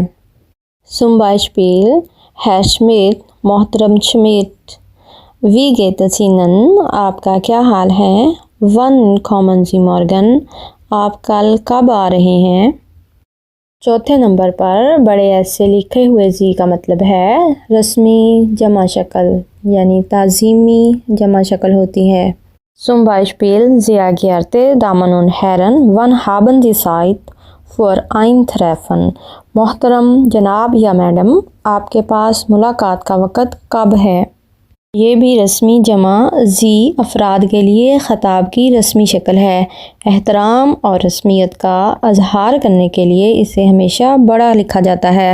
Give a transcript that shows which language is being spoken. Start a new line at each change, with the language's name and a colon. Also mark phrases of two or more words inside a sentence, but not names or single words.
German: Zum Beispiel Herr Schmidt،
Urdu: محترم شمٹ،
German: Wie geht es Ihnen،
Urdu: آپ کا کیا حال ہے،
German: Wann kommen Sie morgen،
Urdu: آپ کل کب آ رہے ہیں۔ چوتھے نمبر پر بڑے ایس سے لکھے ہوئے sie کا مطلب ہے رسمی جمع شکل، یعنی تعظیمی جمع شکل ہوتی ہے۔
German: Zum Beispiel, sehr geehrte Damen und Herren, wann haben Sie Zeit für ein Treffen?
Urdu: محترم جناب یا میڈم، آپ کے پاس ملاقات کا وقت کب ہے؟ یہ بھی رسمی جمع ذی افراد کے لیے خطاب کی رسمی شکل ہے۔ احترام اور رسمیت کا اظہار کرنے کے لیے اسے ہمیشہ بڑا لکھا جاتا ہے۔